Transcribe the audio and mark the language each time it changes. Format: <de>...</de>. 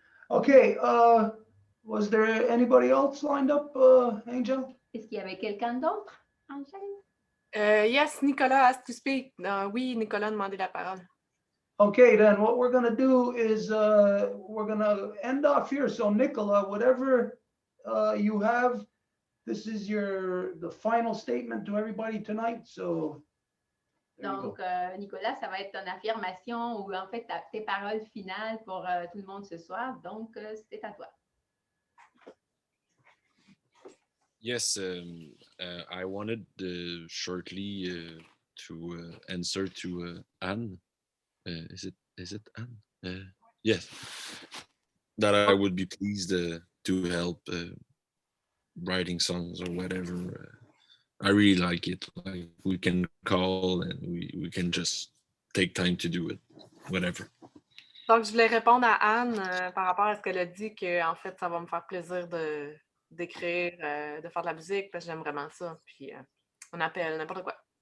<en>Okay, was there anybody else lined up, Angel?</en> <fr>Est-ce qu'il y avait quelqu'un d'autre, Angèle?</fr> <en>Yes, Nicolas asked to speak.</en> <fr>Oui, Nicolas a demandé la parole.</fr> <en>Okay, then what we're gonna do is we're gonna end off here. So Nicola, whatever you have, this is the final statement to everybody tonight. So there you</en> <fr>Donc,</fr> <en>go.</en> <fr>Nicolas, ça va être ton affirmation ou en fait tes paroles finales pour tout le monde ce soir. Donc, c'est à toi.</fr> <en>Yes, I wanted shortly to answer to Anne. Is it Anne? Yes, that I would be pleased to help writing songs or whatever. I really like it. Like we can call and we can just take time to do it, whatever.</en> <fr>Donc, je voulais répondre à Anne par rapport à ce qu'elle a dit, que en fait, ça va me faire plaisir d'écrire, de faire de la musique, parce que j'aime vraiment ça. Puis, on appelle n'importe quoi.</fr>